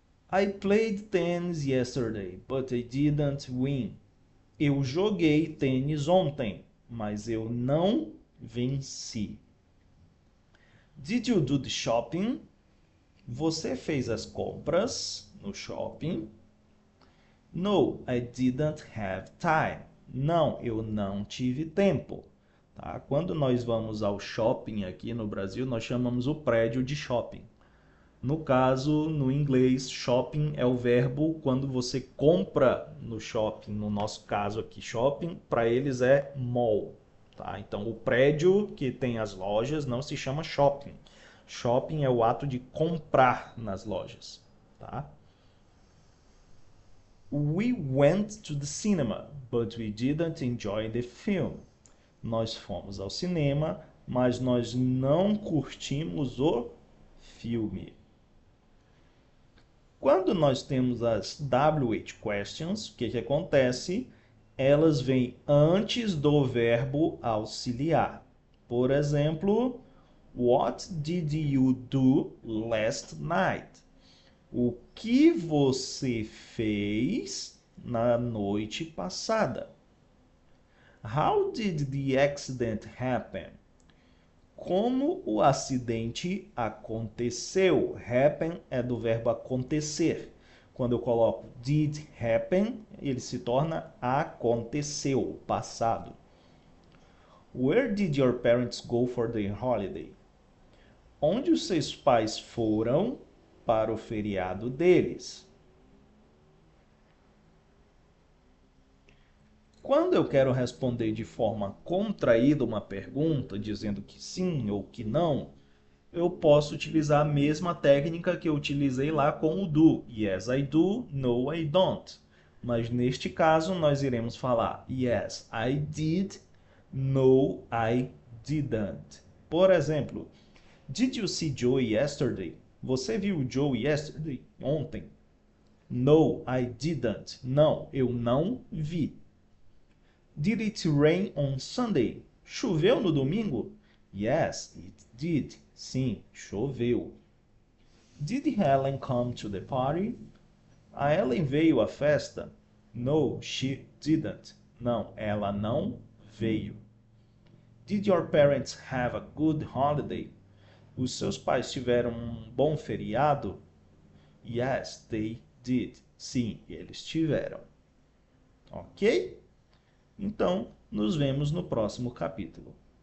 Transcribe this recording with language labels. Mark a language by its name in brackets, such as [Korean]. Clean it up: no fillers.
[English] I played tennis yesterday, but I didn't win. [Portuguese] Eu joguei tênis ontem, mas eu não venci. [English] Did you do the shopping? [Portuguese] Você fez as compras no shopping? [English] No, I didn't have time. [Portuguese] Não, eu não tive tempo. Tá? Quando nós vamos ao shopping aqui no Brasil, nós chamamos o prédio de shopping. No caso, no inglês, shopping é o verbo quando você compra no shopping. No nosso caso aqui, shopping, para eles é mall. Tá? Então, o prédio que tem as lojas não se chama shopping. Shopping é o ato de comprar nas lojas. Tá? [English] We went to the cinema, but we didn't enjoy the film. [Portuguese] Nós fomos ao cinema, mas nós não curtimos o filme. Quando nós temos as WH questions, o que acontece? Elas vêm antes do verbo auxiliar. Por exemplo, [English] what did you do last night? [Portuguese] O que você fez na noite passada? [English] How did the accident happen? [Portuguese] Como o acidente aconteceu? Happen é do verbo acontecer. Quando eu coloco did happen, ele se torna aconteceu, passado. [English] Where did your parents go for their holiday? [Portuguese] Onde os seus pais foram para o feriado deles? Quando eu quero responder de forma contraída uma pergunta, dizendo que sim ou que não, eu posso utilizar a mesma técnica que eu utilizei lá com o do. [English] Yes, I do. No, I don't. [Portuguese] Mas neste caso, nós iremos falar [English] yes, I did. No, I didn't. [Portuguese] Por exemplo, [English] did you see Joey yesterday? [Portuguese] Você viu o Joey [English] yesterday? [Portuguese] Ontem. [English] No, I didn't. [Portuguese] Não, eu não vi. [English] Did it rain on Sunday? [Portuguese] Choveu no domingo? [English] Yes, it did. [Portuguese] Sim, choveu. [English] Did Helen come to the party? [Portuguese] A Ellen veio à festa? [English] No, she didn't. [Portuguese] Não, ela não veio. [English] Did your parents have a good holiday? [Portuguese] Os seus pais tiveram um bom feriado? [English] Yes, they did. [Portuguese] Sim, eles tiveram. Ok? Então, nos vemos no próximo capítulo.